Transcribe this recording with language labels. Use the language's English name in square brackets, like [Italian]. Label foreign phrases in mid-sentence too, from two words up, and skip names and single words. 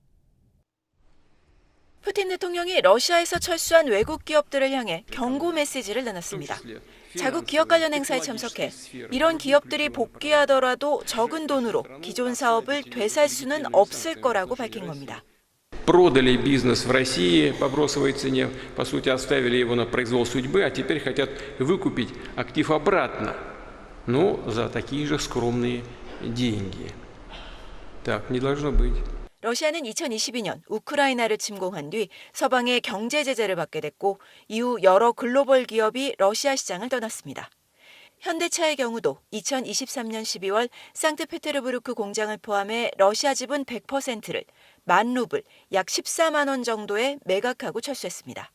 [Korean] 푸틴 대통령이 러시아에서 철수한 외국 기업들을 향해 경고 메시지를 내놨습니다. 자국 기업 관련 행사에 참석해 이런 기업들이 복귀하더라도 적은 돈으로 기존 사업을 되살 수는 없을 거라고 밝힌 겁니다. [Russian] Продали бизнес в России по бросовой цене, по сути оставили его на произвол судьбы, а теперь хотят выкупить актив обратно, но за такие же скромные деньги. Так не должно быть. [Korean] 러시아는 2022년 우크라이나를 침공한 뒤 서방의 경제 제재를 받게 됐고 이후 여러 글로벌 기업이 러시아 시장을 떠났습니다. 현대차의 경우도 2023년 12월 상트페테르부르크 공장을 포함해 러시아 지분 100%를 10,000루블, 약 14만 원 정도에 매각하고 철수했습니다.